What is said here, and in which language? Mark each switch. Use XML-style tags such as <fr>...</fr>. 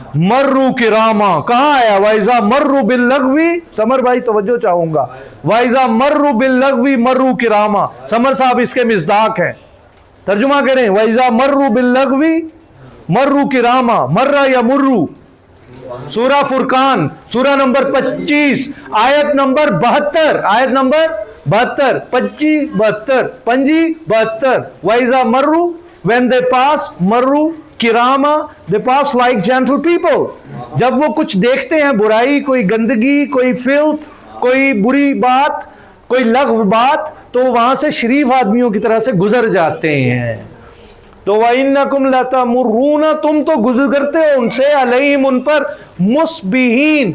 <ur>مرّوا کراما کہاں آیا</ur> <ar>وَإِذَا مَرُّوا بِاللَّغْوِ</ar> <ur>سمر بھائی توجہ چاہوں گا وَإِذَا مَرُّوا بِاللَّغْوِ مرّوا کراما سمر صاحب اس کے مصداق ہیں ترجمہ کریں وَإِذَا مَرُّوا بِاللَّغْوِ مرّوا کراما مرّا یا مرّو سورہ فرقان سورہ نمبر 25 آیت نمبر 72 72, 25, 72, 25, 72.</ur> <ar>وَإِذَا مَرُّوا,</ar> <en>when they pass,</en> <ar>مَرُّوا کراما,</ar> <en>they pass like gentle people.</en> <ur>جب وہ کچھ دیکھتے ہیں برائی, کوئی گندگی, کوئی filth, کوئی بری بات, کوئی لغو بات, تو وہاں سے شریف آدمیوں کی طرح سے گزر جاتے ہیں. تو</ur> <ar>وَإِنَّكُمْ لَتَمُرُّونَ,</ar> <ur>تم تو گزرتے ہو ان سے, علیہم, ان پر, مُصْبِحِین.</ur>